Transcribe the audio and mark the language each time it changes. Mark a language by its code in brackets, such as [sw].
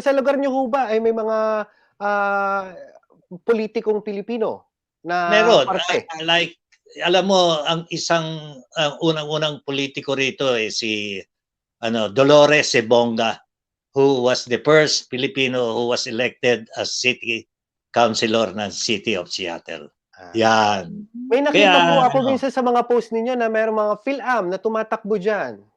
[tl] Sa lugar niyo ho ba ay may mga politikong Pilipino na Meron. parte? [en] Like, [tl] alam mo, ang isang unang-unang politiko rito [en] si Dolores Sebonga, who was the first Filipino who was elected as city councilor ng City of Seattle. [tl] Yan. May nakita po Kaya, ako minsan sa mga post ninyo na mayroong mga Filam na tumatakbo diyan.